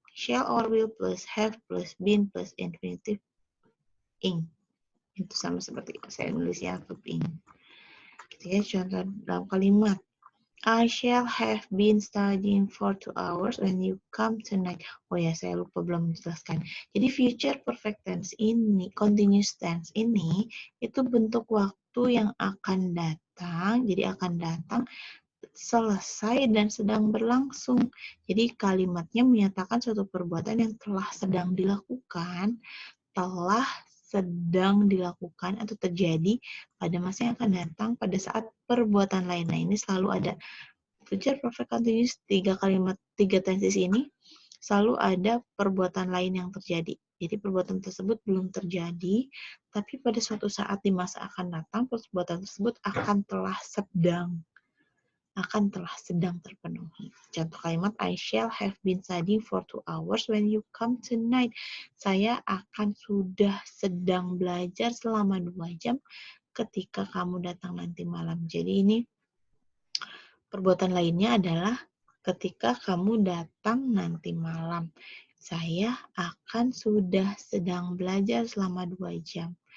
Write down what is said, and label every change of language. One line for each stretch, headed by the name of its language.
English: Shall or will plus have plus been plus infinitive ing.
Indonesian: Itu sama seperti saya nulis ya, verb ing. Ketika contoh dalam kalimat,
English: I shall have been studying for 2 hours when you come tonight.
Indonesian: Oh ya, saya lupa belum menjelaskan. Jadi future perfect tense ini, continuous tense ini, itu bentuk waktu yang akan datang. Jadi akan datang, selesai, dan sedang berlangsung. Jadi kalimatnya menyatakan suatu perbuatan yang telah sedang dilakukan, atau terjadi pada masa yang akan datang pada saat perbuatan lain. Nah, ini selalu ada future perfect continuous, 3 tenses ini selalu ada perbuatan lain yang terjadi. Jadi perbuatan tersebut belum terjadi, tapi pada suatu saat di masa akan datang, perbuatan tersebut akan telah sedang terpenuhi. Contoh kalimat,
English: I shall have been studying for 2 hours when you come tonight.
Indonesian: Saya akan sudah sedang belajar selama 2 jam ketika kamu datang nanti malam. Jadi ini perbuatan lainnya adalah ketika kamu datang nanti malam. Saya akan sudah sedang belajar selama 2 jam.